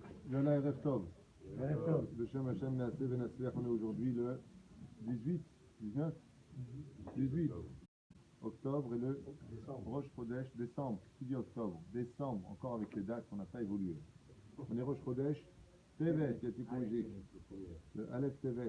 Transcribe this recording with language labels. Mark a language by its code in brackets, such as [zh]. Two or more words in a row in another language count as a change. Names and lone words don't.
[he] יונה ערב טוב. ערב טוב. לשם השם נעשה ונצליח, [fr] on est aujourd'hui le 18, 19, 18 octobre et le [he] ראש חודש, [fr] décembre. Qui dit octobre? Décembre, encore avec les dates, on n'a pas évolué. On est [he] ראש חודש, טבת, [fr] qui a été corrigé. [he] Le אלף טבת.